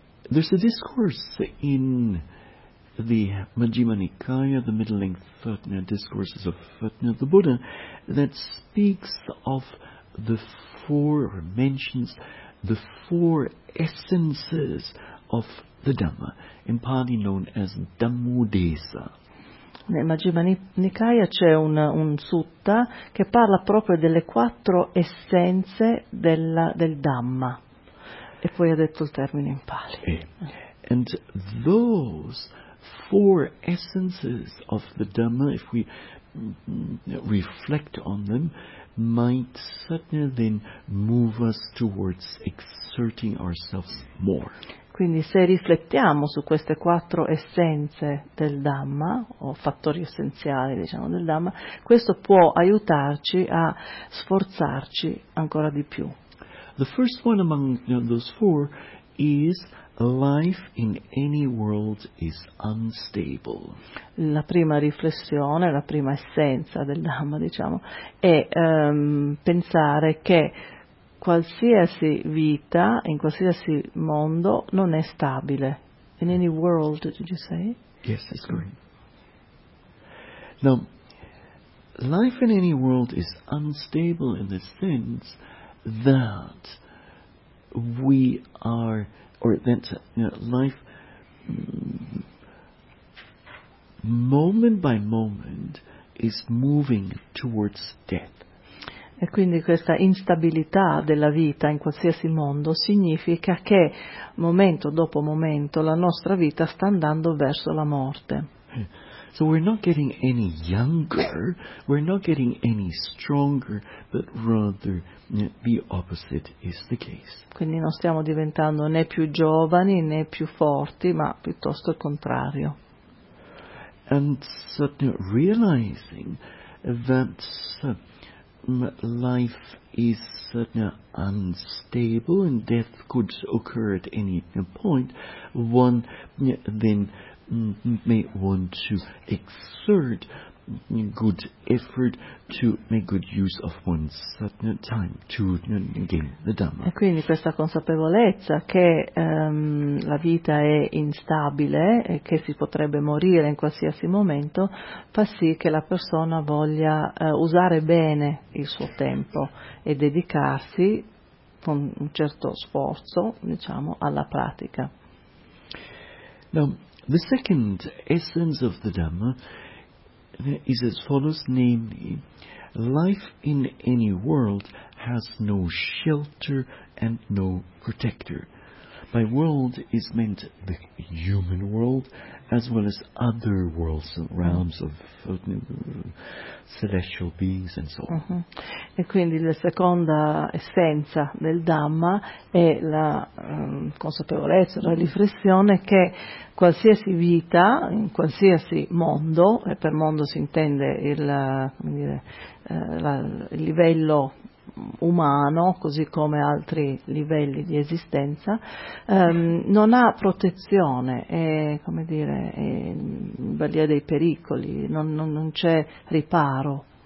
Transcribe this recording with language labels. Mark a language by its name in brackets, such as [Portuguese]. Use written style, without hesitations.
[English] There's a discourse in the Majjhima Nikaya, the middle-length discourses of Fatna, the Buddha, that speaks of mentions the four essences of the Dhamma, in Pali known as Dhammudesa. [Italian] Nel Majjhima Nikaya c'è un sutta che parla proprio delle quattro essenze del Dhamma. E poi ha detto il termine in Pali. [English] And those four essences of the Dhamma, if we reflect on them, might suddenly then move us towards exerting ourselves more. [Italian] Quindi se riflettiamo su queste quattro essenze del Dhamma, o fattori essenziali, diciamo, del Dhamma, questo può aiutarci a sforzarci ancora di più. [English] The first one among those four is life in any world is unstable. [Italian] La prima riflessione, la prima essenza del Dhamma, diciamo, è pensare che qualsiasi vita in qualsiasi mondo non è stabile. [English] In any world, did you say? Yes, that's correct. Now, life in any world is unstable in the sense that we are, or that life, moment by moment, is moving towards death. [Italian] E quindi questa instabilità della vita in qualsiasi mondo significa che momento dopo momento la nostra vita sta andando verso la morte. [English] So we're not getting any younger, we're not getting any stronger, but rather the opposite is the case. [Italian] Quindi non stiamo diventando né più giovani né più forti, ma piuttosto il contrario. [English] And suddenly realizing that life is unstable and death could occur at any point, one then may want to exert good effort to make good use of one's time to gain the Dhamma. [Italian] E quindi questa consapevolezza che la vita è instabile e che si potrebbe morire in qualsiasi momento fa sì che la persona voglia usare bene il suo tempo e dedicarsi con un certo sforzo, diciamo, alla pratica. [English] Now, the second essence of the Dhamma is as follows, namely, life in any world has no shelter and no protector. By world is meant the human world, as well as other worlds and realms of celestial beings and so on. [Italian] Uh-huh. E quindi la seconda essenza del Dhamma è la consapevolezza, la riflessione che qualsiasi vita, in qualsiasi mondo, e per mondo si intende il livello umano, così come altri livelli di esistenza, non ha protezione, è in balia dei pericoli, non c'è riparo.